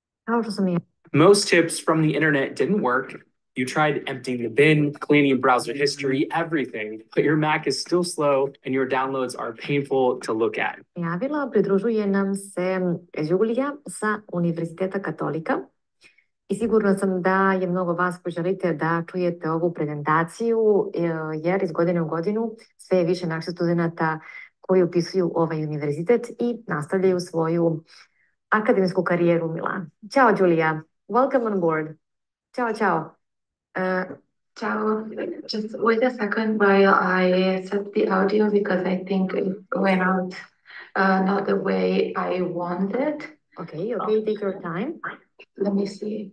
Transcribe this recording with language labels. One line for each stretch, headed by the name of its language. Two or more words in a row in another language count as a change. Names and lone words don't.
English: Most tips from the internet didn't work. You tried emptying the bin, cleaning browser history, everything, but your Mac is still slow and your downloads are painful to look at.
Serbian: Javila, pridružuje nam se Julija sa Univerziteta Katolika. I sigurna sam da je mnogo vas koji želite da čujete ovu prezentaciju, jer iz godine u godinu sve je više naših studenta koji upisuju ovaj univerzitet i nastavljaju svoju akademsku karijeru u Milanu. Ćao, Julija.
English: Welcome on board.
Italian: Ciao, ciao.
English: Ciao. Just wait a second while I set the audio because I think it went out not the way I wanted. Okay, take your time. Let me see.